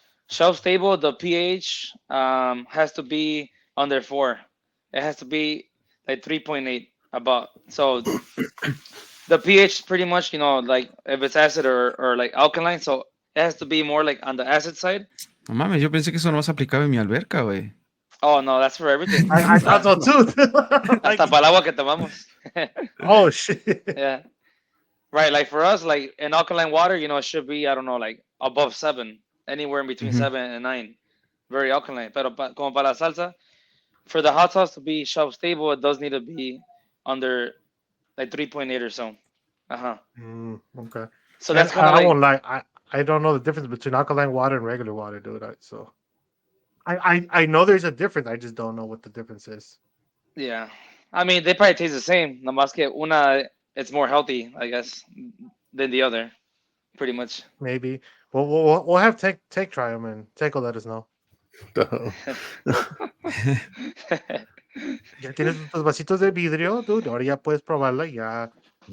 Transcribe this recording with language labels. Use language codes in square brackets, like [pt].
[en] Shelf stable, the pH has to be under 4. It has to be like 3.8 about. So the pH pretty much, like if it's acid or like alkaline, so it has to be more like on the acid side. [es] no mames, yo pensé que eso no se aplicaba en mi alberca, güey. [en] Oh no, that's for everything. I thought so too. [es] Hasta [en] Like, [es] para el agua que tomamos. [en] oh shit. Yeah. Right. Like for us, like in alkaline water, it should be, I don't know, like above 7, anywhere in between Mhm. 7 and 9. Very alkaline. [es] Pero como para la salsa, [en] for the hot sauce to be shelf stable, it does need to be under like 3.8 or so. Uh-huh. Okay. So And that's kind of I like, won't lie, I don't know the difference between alkaline water and regular water, dude. So I know there's a difference. I just don't know what the difference is. yeah. I mean, they probably taste the same. [es] Nomás que una, [en] it's more healthy, I guess, than the other, pretty much. Maybe. Well, we'll have take try them and take will let us know. The- [es] Ya tienes tus vasitos de vidrio, dude. Ahora ya puedes probarla y ya, you